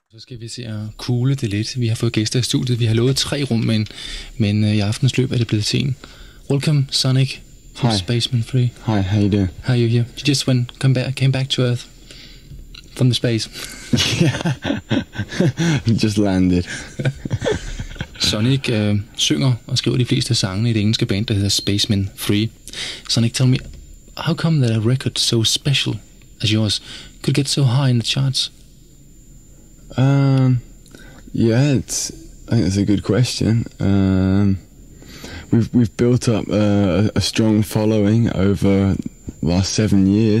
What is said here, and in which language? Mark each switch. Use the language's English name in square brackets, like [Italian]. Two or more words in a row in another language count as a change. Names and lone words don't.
[Danish] Så skal vi se at kugle det lidt. Vi har fået gæster i studiet. Vi har lovet 3 rum, men i aftens løb er det blevet til 1. [English] Welcome, Sonic, from Spaceman 3. Hi, how you doing? How are you here? You just came back to Earth from the space. Yeah, just landed. [Danish] Sonic synger og skriver de fleste af sangene i det engelske band, der hedder Spaceman 3. [English] Sonic, tell me, how come that a record so special as yours could get so high in the charts? Yeah, I think that's a good question. We've built up a strong following over the last 7 years.